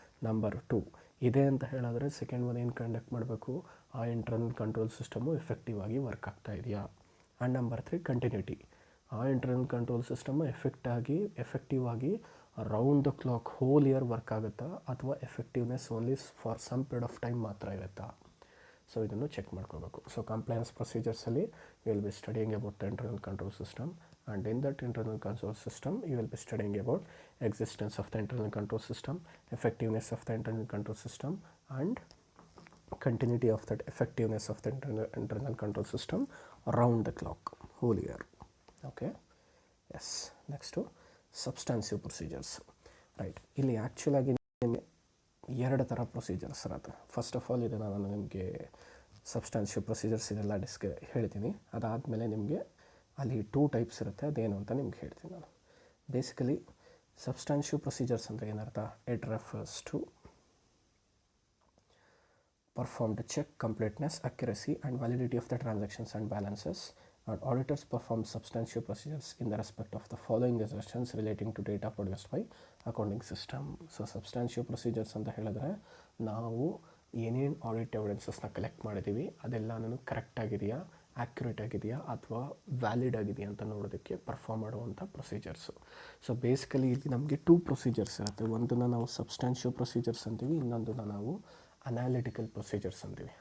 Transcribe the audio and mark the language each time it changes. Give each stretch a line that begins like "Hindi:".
Kannada: Number 2 ಇದೆ ಅಂತ ಹೇಳಿದ್ರೆ ಸೆಕೆಂಡ್ ಒನ್ ಏನು ಕಂಡಕ್ಟ್ ಮಾಡಬೇಕು, ಆ ಇಂಟರ್ನಲ್ ಕಂಟ್ರೋಲ್ ಸಿಸ್ಟಮು ಎಫೆಕ್ಟಿವ್ ಆಗಿ ವರ್ಕ್ ಆಗ್ತಾ ಇದೆಯಾ. ಆ್ಯಂಡ್ ನಂಬರ್ 3 ಕಂಟಿನ್ಯೂಟಿ, ಆ ಇಂಟರ್ನಲ್ ಕಂಟ್ರೋಲ್ ಸಿಸ್ಟಮು ಎಫೆಕ್ಟಿವ್ ಆಗಿ
English: round the clock whole year
Kannada: work ಆಗುತ್ತಾ, ಅಥವಾ effectiveness
English: only for some period of time
Kannada: ಮಾತ್ರ ಇರುತ್ತಾ. ಸೊ ಇದನ್ನು ಚೆಕ್ ಮಾಡ್ಕೋಬೇಕು. So compliance ಪ್ರೊಸೀಜರ್ಸಲ್ಲಿ
English: You will be studying about the internal control system, and in that internal control system you will be studying about existence of the internal control system, effectiveness of the internal control system, and continuity of that effectiveness of the internal control system around the clock whole year. Okay, yes. Next to substantive procedures, right.
Kannada: ಇಲ್ಲಿ actual ಆಗಿ ನಿಮಗೆ 2 ಥರ procedures ಇರುತ್ತೆ. First of all ಇದನ್ನು ನಾನು ನಿಮಗೆ substantial procedures ಇದೆಲ್ಲ ಹೇಳ್ತೀನಿ. ಅದಾದಮೇಲೆ ನಿಮಗೆ ಅಲ್ಲಿ 2 ಟೈಪ್ಸ್ ಇರುತ್ತೆ, ಅದೇನು ಅಂತ ನಿಮ್ಗೆ ಹೇಳ್ತೀನಿ ನಾನು.
English: Basically substantial procedures ಅಂದರೆ ಏನರ್ಥ, it refers to perform to check completeness, accuracy and validity of the transactions and balances, and auditors perform substantial procedures in the respect of the following assertions relating to data produced by accounting system. So substantial procedures
Kannada: ಅಂತ ಹೇಳಿದ್ರೆ ನಾವು ಏನೇನು audit ಎವಿಡೆನ್ಸಸ್ನ collect ಮಾಡಿದ್ದೀವಿ ಅದೆಲ್ಲನೂ correct ಆಗಿದೆಯಾ, accurate ಆಗಿದೆಯಾ ಅಥವಾ valid ಆಗಿದೆಯಾ ಅಂತ ನೋಡೋದಕ್ಕೆ ಪರ್ಫಾರ್ಮ್ ಮಾಡುವಂಥ ಪ್ರೊಸೀಜರ್ಸು. ಸೊ ಬೇಸಿಕಲಿ ಇಲ್ಲಿ ನಮಗೆ 2 ಪ್ರೊಸೀಜರ್ಸ್ ಇರುತ್ತೆ. ಒಂದನ್ನು ನಾವು ಸಬ್ಸ್ಟಾನ್ಷಿಯಲ್ ಪ್ರೊಸೀಜರ್ಸ್ ಅಂತೀವಿ, ಇನ್ನೊಂದನ್ನು ನಾವು ಅನಾಲಿಟಿಕಲ್ ಪ್ರೊಸೀಜರ್ಸ್ ಅಂತೀವಿ.